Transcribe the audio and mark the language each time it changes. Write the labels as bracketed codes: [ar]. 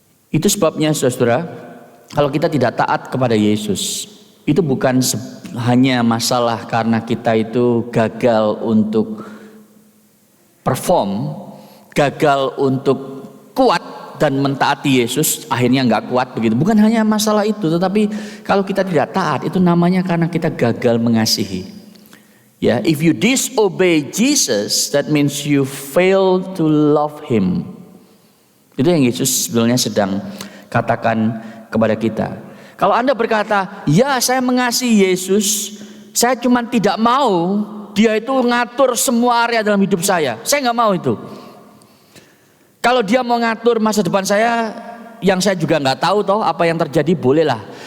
[id] Itu sebabnya, saudara, kalau kita tidak taat kepada Yesus, itu bukan hanya masalah karena kita itu gagal untuk perform, gagal untuk kuat dan mentaati Yesus, akhirnya nggak kuat begitu. Bukan hanya masalah itu, tetapi kalau kita tidak taat itu namanya karena kita gagal mengasihi. [en] Ya, if you disobey Jesus, that means you fail to love Him. [id] Itu yang Yesus sebenarnya sedang katakan kepada kita. Kalau Anda berkata, ya saya mengasihi Yesus, saya cuma tidak mau Dia itu ngatur semua area dalam hidup saya nggak mau itu. Kalau Dia mau ngatur masa depan saya, yang saya juga nggak tahu toh apa yang terjadi, bolehlah.